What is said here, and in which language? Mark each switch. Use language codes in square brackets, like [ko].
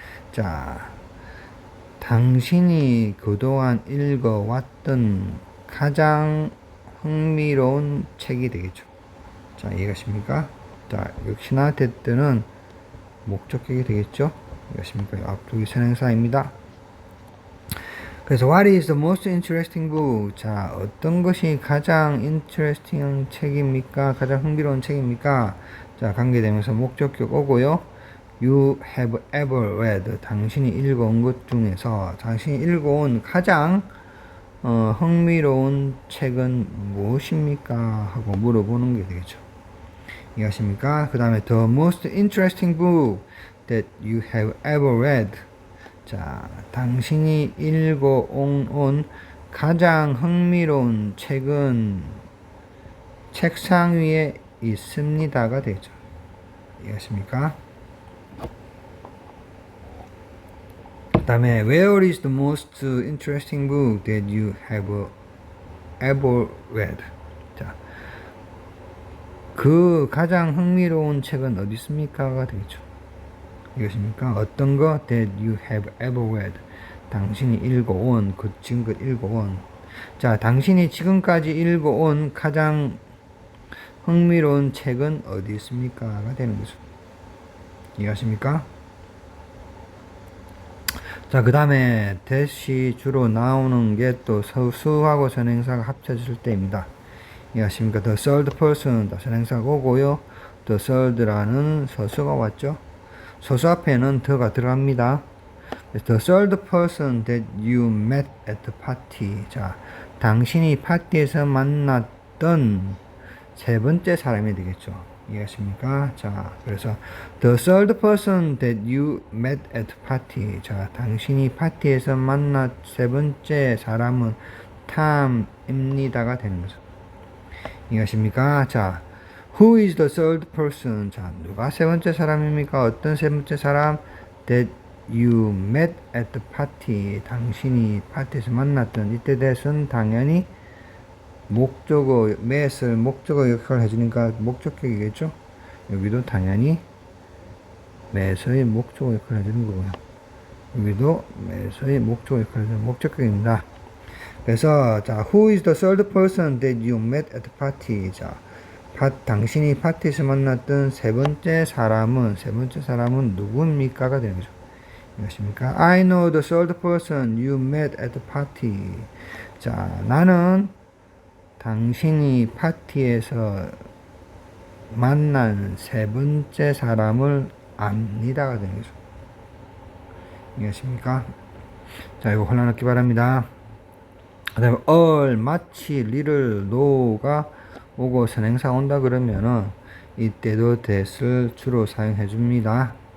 [ko] 자, 당신이 그동안 읽어왔던 가장 흥미로운 책이 되겠죠. 자, 이해가십니까? 자, 역시나 that는 목적격이 되겠죠. 이해가십니까? 앞쪽이 선행사입니다. 그래서 [en] what is the most interesting book? [ko] 자, 어떤 것이 가장 interesting 책입니까? 가장 흥미로운 책입니까? 자, 관계되면서 목적격 오고요. [en] You have ever read. [ko] 당신이 읽어온 것 중에서 당신이 읽어온 가장 흥미로운 책은 무엇입니까? 하고 물어보는 게 되겠죠. 이해하십니까? 그 다음에 [en] the most interesting book that you have ever read. [ko] 자, 당신이 읽어온 가장 흥미로운 책은 책상 위에 있습니다가 되죠. 이해하십니까? 그 다음에 [en] where is the most interesting book that you have ever read? [ko] 자, 그 가장 흥미로운 책은 어디 있습니까가 되겠죠. 이것입니까? 어떤 거 [en] that you have ever read. [ko] 당신이 읽어온, 지금껏 읽어온. 자, 당신이 지금까지 읽어온 가장 흥미로운 책은 어디 있습니까?가 되는 거죠. 이해하십니까? 자, 그 다음에 that이 주로 나오는 게 또 서수하고 선행사가 합쳐질 때입니다. 이해하십니까? [en] The third person, [ko] 선행사가 오고요. The third라는 서수가 왔죠. 서수 앞에는 더가 들어갑니다. [en] The third person that you met at the party. [ko] 자, 당신이 파티에서 만났던 세 번째 사람이 되겠죠. 이해하십니까? 자, 그래서 [en] the third person that you met at the party. [ko] 자, 당신이 파티에서 만난 세 번째 사람은 탐입니다가 되는 거죠. 이것입니까? [en] 자, who is the third person? [ko] 자, 누가 세 번째 사람입니까? 어떤 세 번째 사람? [en] that you met at the party. [ko] 당신이 파티에서 만났던 이때 that은 당연히 목적어, met을 목적어 역할을 해주니까 목적격이겠죠? 여기도 당연히 met의 목적어 역할을 해주는 거고요. 여기도 met의 목적어 역할을 해주는 목적격입니다. 그래서 자, [en] who is the third person that you met at the party? [ko] 자, 당신이 파티에서 만났던 세 번째 사람은 누구입니까가 되는 거죠. 이것입니까? [en] I know the third person you met at the party. [ko] 자, 나는 당신이 파티에서 만난 세 번째 사람을 압니다가 되는 거죠. 이해하십니까? 자, 이거 혼란없기 바랍니다. 그 다음에 all, 마치, little, no가 오고 선행사 온다 그러면은 이때도 that을 주로 사용해 줍니다.